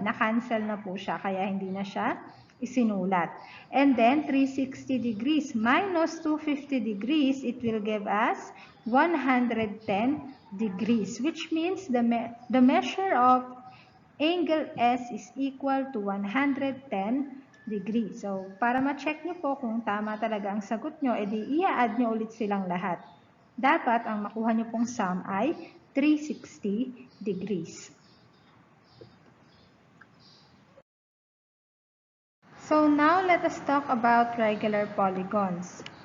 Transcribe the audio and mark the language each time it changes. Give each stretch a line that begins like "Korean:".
Filipino: Na-cancel na po siya, kaya hindi na siya isinulat.
English: And then, 360 degrees minus 250 degrees, it will give us 110 degrees, which means the measure of angle S is equal to 110 degrees.
Filipino: So, para ma-check nyo po kung tama talaga ang sagot nyo, edi i-add nyo ulit silang lahat. Dapat ang makuha nyo pong sum ay 360 degrees.
English: So, now let us talk about regular polygons.